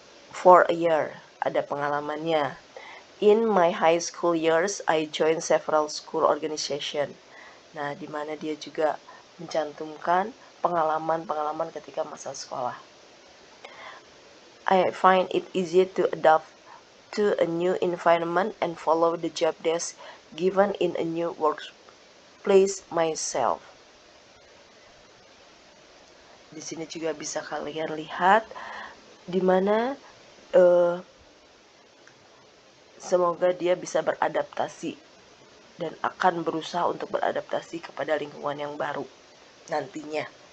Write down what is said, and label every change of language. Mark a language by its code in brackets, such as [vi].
[en] For a year, [id] ada pengalamannya. [en] In my high school years, I joined several school organization. [id] Nah, di mana dia juga mencantumkan pengalaman-pengalaman ketika masa sekolah. [en] I find it easy to adapt to a new environment and follow the job desk given in a new workplace myself. [id] Di sini juga bisa kalian lihat di mana semoga dia bisa beradaptasi dan akan berusaha untuk beradaptasi kepada lingkungan yang baru nantinya.